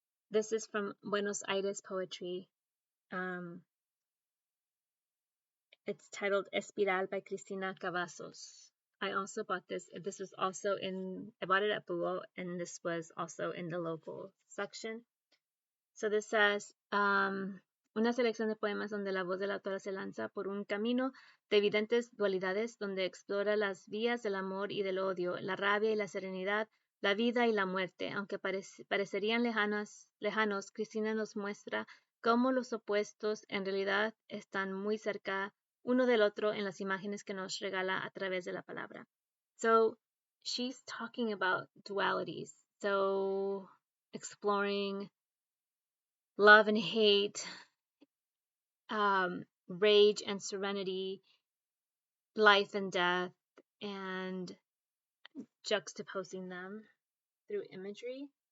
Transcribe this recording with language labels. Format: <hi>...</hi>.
<en>This is from Buenos Aires Poetry. It's titled Espiral by Cristina Cavazos. I also bought this. This was also I bought it at Buo, and this was also in the local section. So this says,</en> <es>una selección de poemas donde la voz de la autora se lanza por un camino de evidentes dualidades, donde explora las vías del amor y del odio, la rabia y la serenidad, la vida y la muerte. Aunque parecerían lejanos, Cristina nos muestra cómo los opuestos en realidad están muy cerca uno del otro en las imágenes que nos regala a través de la palabra.</es> <en>So she's talking about dualities. So exploring love and hate, rage and serenity, life and death, and juxtaposing them through imagery.</en>